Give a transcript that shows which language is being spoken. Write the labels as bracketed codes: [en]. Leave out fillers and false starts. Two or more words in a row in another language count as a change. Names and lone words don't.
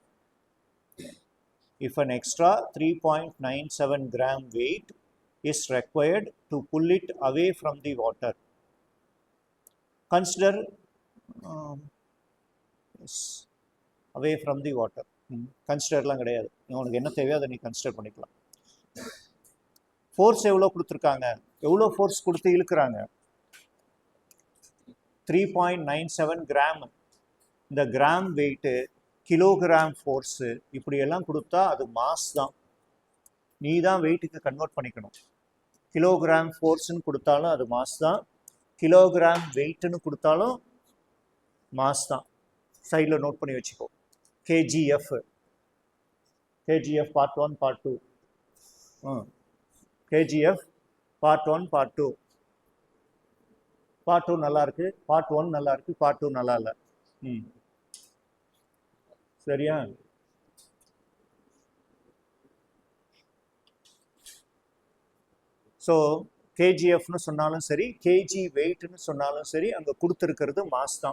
[en] If an extra 3.97 gram weight is required to pull it away from the water. Consider away from the water. [ta] கன்சிடர்லாம் கிடையாது. உனக்கு என்ன தேவையோ அதை நீ கன்சிடர் பண்ணிக்கலாம். ஃபோர்ஸ் எவ்வளோ கொடுத்துருக்காங்க? எவ்வளோ ஃபோர்ஸ் கொடுத்து இழுக்கிறாங்க? 3.97 கிராம். இந்த [en] gram weight, kilogram force, [ta] இப்படியெல்லாம் கொடுத்தா அது மாஸ் தான். நீ தான் வெயிட்டுக்கு கன்வெர்ட் பண்ணிக்கணும். [en] kilogram force [ta] கொடுத்தாலும் அது மாஸ் தான், [en] kilogram weight [ta] கொடுத்தாலும் மாஸ் தான். [en] side note [ta] பண்ணி வச்சுக்கோ. KGF part 1 part 2. KGF part 1 part 2. part 2 நல்லா இருக்கு, part 1 நல்லா இருக்கு, part 2 நல்லா இல்லை. சரியா? So கேஜிஎஃப்னு சொன்னாலும் சரி, [en] KG weight [ta] சொன்னாலும் சரி, அங்கே கொடுத்துருக்கிறது மாஸ் தான்.